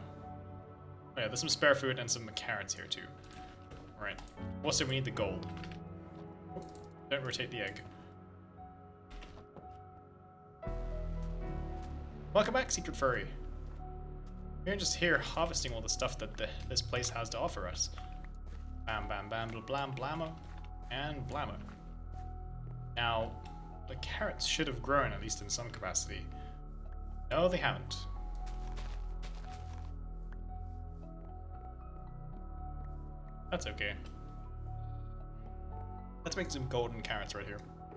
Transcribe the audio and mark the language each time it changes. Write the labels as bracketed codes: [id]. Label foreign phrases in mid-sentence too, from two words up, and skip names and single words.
[en] Oh yeah, there's some spare food and some carrots here too. Alright. Also, we need the gold. Oh, don't rotate the egg. Welcome back, Secret Furry. We're just here harvesting all the stuff that this place has to offer us. Bam, bam, bam, blam, blammo, and blammo. Now, the carrots should have grown, at least in some capacity. No, they haven't. That's okay. Let's make some golden carrots right here.